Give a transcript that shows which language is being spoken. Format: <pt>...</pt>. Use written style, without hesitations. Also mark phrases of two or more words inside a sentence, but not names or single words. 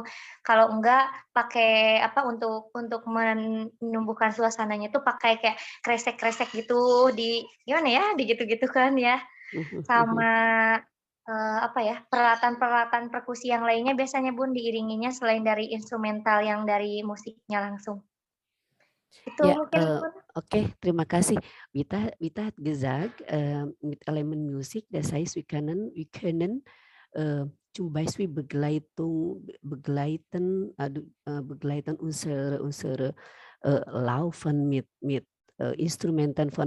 <id>Kalau enggak pakai apa untuk menumbuhkan suasananya tuh pakai kayak kresek-kresek gitu di gimana ya, di gitu-gitu kan ya. Sama apa ya, peralatan perkusi yang lainnya biasanya Bun diiringinya selain dari instrumental yang dari musiknya langsung. Itu</id> <de>Ja,</de> <id>mungkin okay, terima kasih.</id> <de>Vita hat gesagt, mit Element Musik, das heißt, wir können zum Beispiel begleiten unsere Laufen mit Instrumenten von</de>